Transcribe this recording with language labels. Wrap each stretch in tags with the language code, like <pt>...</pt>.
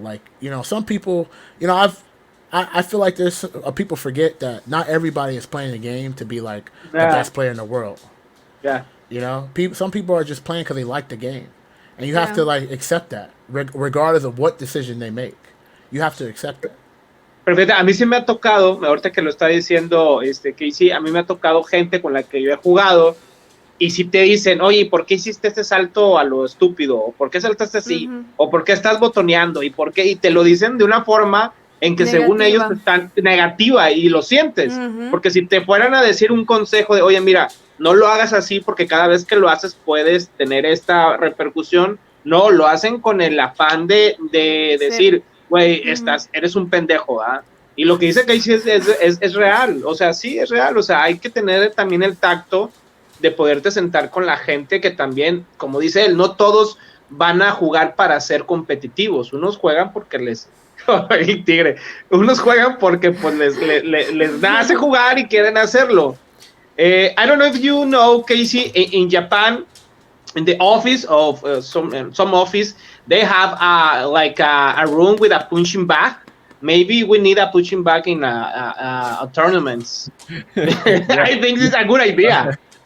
<en>Like, you know, some people, you know, I feel like there's people forget that not everybody is playing the game to be like the best player in the world. Yeah. You know, some people are just playing because they like the game. And you have to, like, accept that, regardless of what decision they make. You have to accept that.</en> <es>Perfecto. A mí sí me ha tocado, ahorita que lo está diciendo KIZZIE, a mí me ha tocado gente con la que yo he jugado, y si te dicen, oye, ¿por qué hiciste este salto a lo estúpido? ¿O por qué saltaste así? ¿O por qué estás botoneando? ¿Y por qué? Y te lo dicen de una forma en que negativa, según ellos están negativa, y lo sientes. Porque si te fueran a decir un consejo de, oye, mira, no lo hagas así porque cada vez que lo haces puedes tener esta repercusión, no, lo hacen con el afán de decir, güey, eres un pendejo, ¿ah? Y lo que dice KIZZIE es real, o sea, sí, es real, o sea, hay que tener también el tacto de poderte sentar con la gente que también, como dice él, no todos van a jugar para ser competitivos, unos juegan porque les... el tigre, unos juegan porque pues les nace jugar y quieren hacerlo.</es> <en>I don't know if you know, KIZZIE, in Japan, in the office of some office, they have like a room with a punching bag. Maybe we need a punching bag in a tournaments. I think this is a good idea.</en>